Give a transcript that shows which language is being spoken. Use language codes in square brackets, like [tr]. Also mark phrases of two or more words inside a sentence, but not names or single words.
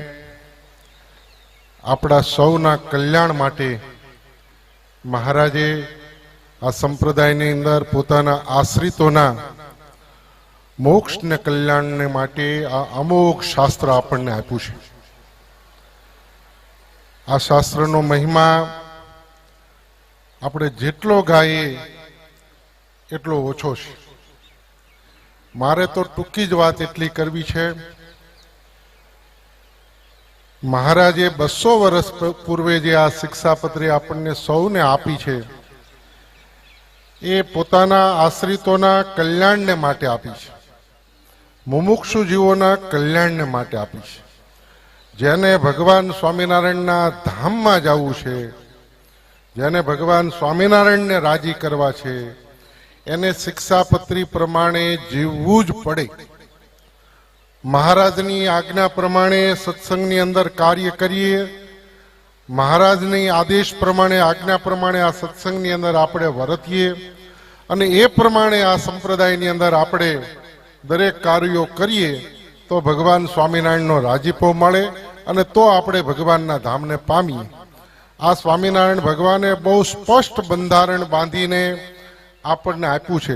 [gu] આપણા સૌના કલ્યાણ માટે મહારાજે આ સંપ્રદાયની અંદર પોતાના આશ્રિતોના મોક્ષ ને કલ્યાણ ને માટે આ અમોઘ શાસ્ત્ર આપણને આપ્યું છે. આ શાસ્ત્રનો મહિમા આપણે જેટલો ગાયે એટલો ઓછો છે. મારે તો ટૂંકી જ વાત એટલી કરવી છે. મહારાજે 200 વર્ષ પૂર્વે જે આ શિક્ષાપત્રી આપણને સૌને આપી છે એ પોતાના આશ્રિતોના કલ્યાણને માટે આપી છે, મુમુક્ષુ જીવોના કલ્યાણને માટે આપી છે. જેને ભગવાન સ્વામીનારાયણના ધામમાં જાવું છે, જેને ભગવાન સ્વામીનારાયણને રાજી કરવા છે એને શિક્ષાપત્રી પ્રમાણે જીવવું જ પડે. મહારાજની આજ્ઞા પ્રમાણે સત્સંગની અંદર કાર્ય કરીએ, મહારાજની આદેશ પ્રમાણે આજ્ઞા પ્રમાણે આ સત્સંગની અંદર આપણે વર્તીએ અને એ પ્રમાણે આ સંપ્રદાયની અંદર આપણે દરેક કાર્યો કરીએ તો ભગવાન સ્વામિનારાયણનો રાજીપો મળે અને તો આપણે ભગવાનના ધામને પામીએ. આ સ્વામિનારાયણ ભગવાને બહુ સ્પષ્ટ બંધારણ બાંધીને આપણને આપ્યું છે.